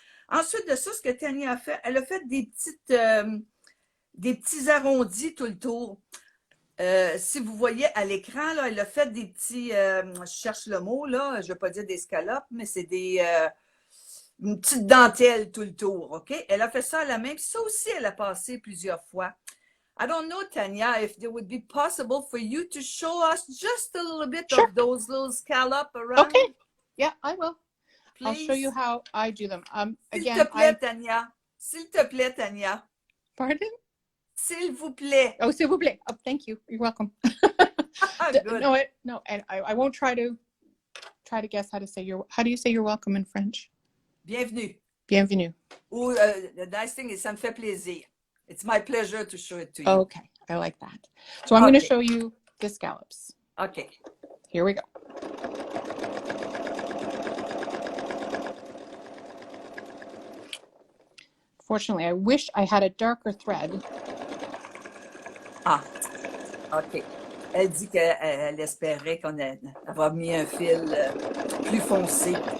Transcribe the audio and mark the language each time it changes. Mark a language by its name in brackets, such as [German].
[French] Ensuite de ça, ce que Tania a fait, elle a fait des petits arrondis tout le tour. Si vous voyez à l'écran, là, elle a fait des petits, je cherche le mot, là, je ne veux pas dire des scallops, mais c'est une petite dentelle tout le tour, OK? Elle a fait ça à la main, puis ça aussi, elle a passé plusieurs fois. [English] I don't know, Tania, if it would be possible for you to show us just a little bit Sure. of those little scallops around. Okay. Yeah, I will. Please. I'll show you how I do them. [French] S'il te plaît, Tania. S'il te plaît, Tania. Pardon? S'il vous plaît. [English] Oh, [French] s'il vous plaît. [English] Oh, thank you. You're welcome. Good. No, and I won't try to guess how do you say you're welcome in French? [French] Bienvenue. Bienvenue. [English] Ou the nice thing is, [French] ça me fait plaisir. [English] It's my pleasure to show it to you. Okay, I like that. So I'm going to show you the scallops. Okay. Here we go. Fortunately, I wish I had a darker thread. Ah, OK. [French] Elle dit qu'elle espérait qu'on avait mis un fil plus foncé.